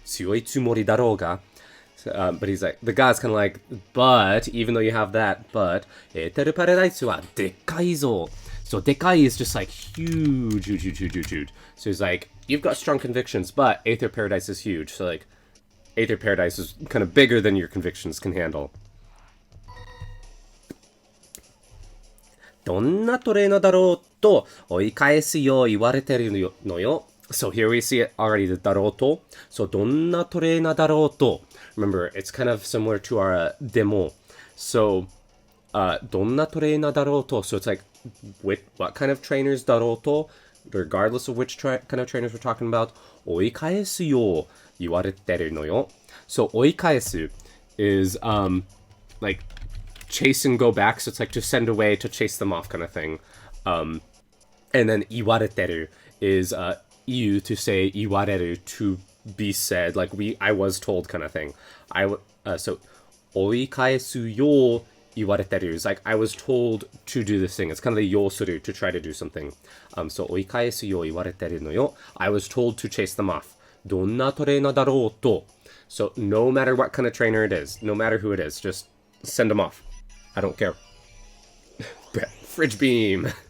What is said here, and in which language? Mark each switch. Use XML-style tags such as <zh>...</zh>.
<ja>Tsuyoi tsumori darouga.</ja> <en>But he's like, the guy's kind of like, but, even though you have that, but,</en> <ja>Aether Paradise wa dekkai zo.</ja> <en>So dekkai is just like huge. So he's like, you've got strong convictions, but Aether Paradise is huge. So like, Aether Paradise is kind of bigger than your convictions can handle.</en> <ja>どんなトレーナーだろうと追い返すよう言われてるのよ。</ja> <en>So here we see it already, the だろうと.</en> <ja>So どんなトレーナーだろうと.</ja> <en>Remember, it's kind of similar to our demo.</en> <ja>So どんなトレーナーだろうと.</ja> <en>So it's like, what kind of trainers だろうと, regardless of which kind of trainers we're talking about,</en> <ja>追い返すよう言われてるのよ.</ja> <en>So 追い返す is like chase and go back, so it's like to send away, to chase them off kind of thing. And then 言われてる is you to say 言われる to be said, like I was told kind of thing. So</en> <ja>追い返すよう言われてる</ja> <en>is like I was told to do this thing. It's kind of the 要する to try to do something.</en> <ja>So 追い返すよう言われてるのよ.</ja> <en>I was told to chase them off.</en> <ja>どんなトレーナーだろうと.</ja> <en>So no matter what kind of trainer it is, no matter who it is, just send them off. I don't care. Fridge beam.</en>